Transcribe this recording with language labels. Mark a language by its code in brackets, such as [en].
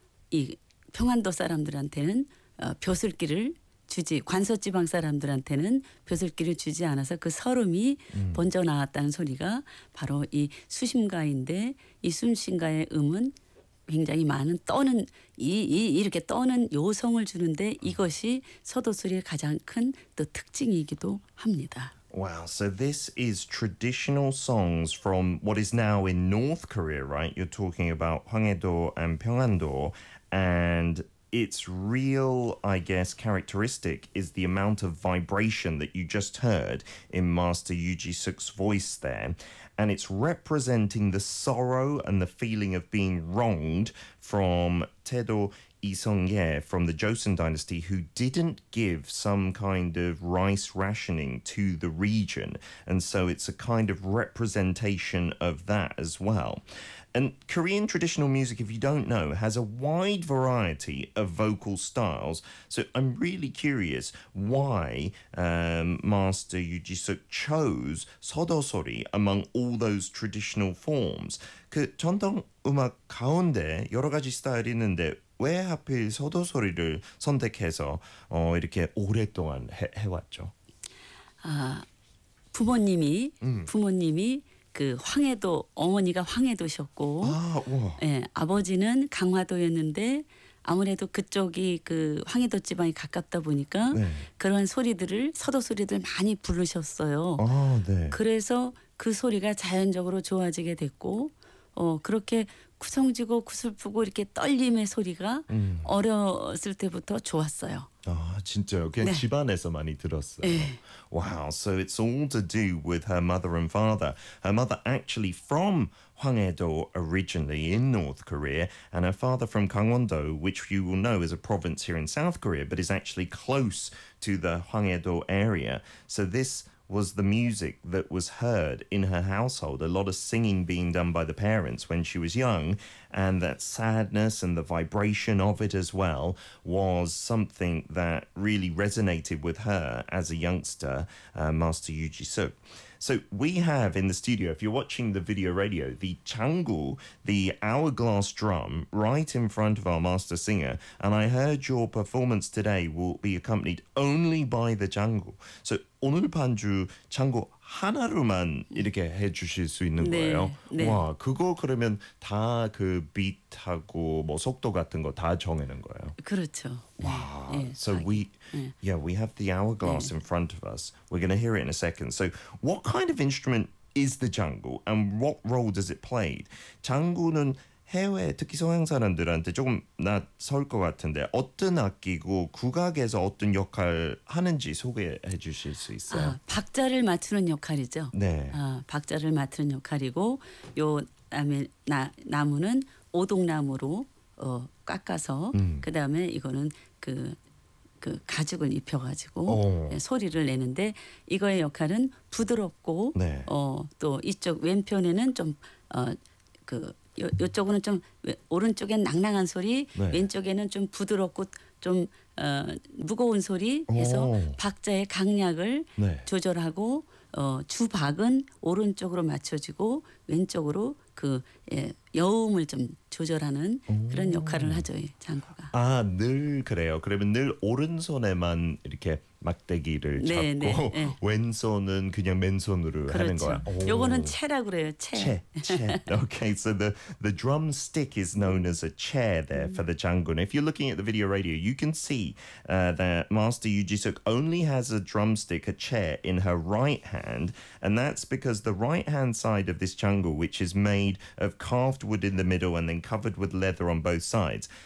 [ko] 이 평안도 사람들한테는 벼슬길을 주지 관서 지방 사람들한테는 벼슬길을 주지 않아서 그 설움이 번져 나왔다는 소리가 바로 이 수심가인데 이 수심가의 음은 굉장히 많은 떠는 이렇게 떠는 요성을 주는데 이것이 서도 소리의 가장 큰 또 특징이기도 합니다. [en] Wow, so this is traditional songs from what is now in North Korea, right? You're talking about Hwangae-do and Pyeongan-do and its real, I guess, characteristic is the amount of vibration that you just heard in Master Yoo Ji-suk's voice there. And it's representing the sorrow and the feeling of being wronged from Taedo Isongye from the Joseon Dynasty, who didn't give some kind of rice rationing to the region. And so it's a kind of representation of that as well. And Korean traditional music, if you don't know, has a wide variety of vocal styles. So I'm really curious why Master Yoo Ji-suk chose Sodo Sori among all those traditional forms. [ko] 그 전통 음악 가운데 여러 가지 스타일이 있는데 왜 하필 Sodo Sori를 선택해서 이렇게 오랫동안 해왔죠? 부모님이 그 황해도 어머니가 황해도셨고 예, 아버지는 강화도였는데 아무래도 그쪽이 그 황해도 지방이 가깝다 보니까 네. 그런 소리들을 서도 소리들 많이 부르셨어요. 아, 네. 그래서 그 소리가 자연적으로 좋아지게 됐고 그렇게 구성지고 구슬프고 이렇게 떨림의 소리가 어렸을 때부터 좋았어요. 아, 진짜요? 그냥 네. 집안에서 많이 들었어요. 네. [en] Wow, so it's all to do with her mother and father. Her mother actually from Hwangae-do originally in North Korea, and her father from Gangwon-do, which you will know is a province here in South Korea, but is actually close to the Hwangae-do area. So this was the music that was heard in her household, a lot of singing being done by the parents when she was young, and that sadness and the vibration of it as well was something that really resonated with her as a youngster, Master Yoo Ji-suk. So we have in the studio, if you're watching the video radio, the changgu, the hourglass drum, right in front of our master singer. And I heard your performance today will be accompanied only by the changgu. [ko] So 오늘 반주 장구 하나로만 이렇게 해주실 수 있는 네, 거예요? 네. 와, 그거 그러면 다 그 비트하고 뭐 속도 같은 거 다 정해는 거예요? 그렇죠. [en] 와, 네, so 네. we have the hourglass 네. in front of us. We're going to hear it in a second. So what kind of instrument is the changgu and what role does it play? [ko] 장구는 해외 특히 서양 사람들한테 조금 낯설 것 같은데 어떤 악기고 국악에서 어떤 역할 하는지 소개해 주실 수 있어요? 아, 박자를 맞추는 역할이죠. 네. 아, 박자를 맞추는 역할이고 요 다음에 나무는 오동나무로 깎아서 그다음에 이거는 그 가죽을 입혀가지고 네, 소리를 내는데 이거의 역할은 부드럽고 네. 또 이쪽 왼편에는 좀 그 요쪽은 좀 오른쪽엔 낭낭한 소리, 네. 왼쪽에는 좀 부드럽고 좀 어, 무거운 소리 해서 오. 박자의 강약을 네. 조절하고 어, 주박은 오른쪽으로 맞춰지고 왼쪽으로 그 예, 여음을 좀 조절하는 그런 역할을 하죠 장구가. 아, 늘 그래요. 그러면 늘 오른손에만 이렇게 막대기를 잡고 네, 네, 네. 왼손은 그냥 맨손으로 그렇죠. 하는 거야. 요거는 채라 그래요. 채. 채. 채. [en] Okay, so the drumstick is known as a chair there for the 장군. If you're looking at the video radio, you can see that Master Yoo Ji-suk only has a drumstick, a chair, in her right hand, and that's because the right hand side of this 장구, which is made of carved wood in the middle and then covered with leather on both sides.